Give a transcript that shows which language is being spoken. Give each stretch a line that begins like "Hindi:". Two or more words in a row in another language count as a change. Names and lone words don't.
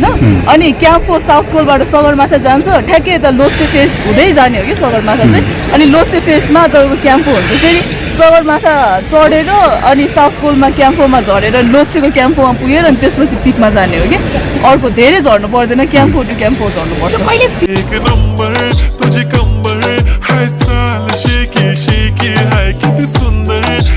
Nepali: अनि क्याम्प 4 साउथ कोलबाट सगरमाथा जान्छ, ठ्याक्कै यता लोछे फेस हुँदै जाने हो कि सगरमाथा चाहिँ। अनि लोछे फेसमा तपाईँको क्याम्प 4 हुन्छ, फेरि सगरमाथा चढेर अनि साउथ कोलमा क्याम्प 4 मा झरेर लोछेको क्याम्प 4 मा पुगेर अनि त्यसपछि पिकमा जाने हो कि। अर्को धेरै झर्नु पर्दैन, क्याम्प 4 टु क्याम्प 4 झर्नुपर्छ।
Marathi: तुझे कंबर है चाल शेकी शेकी है किती सुंदर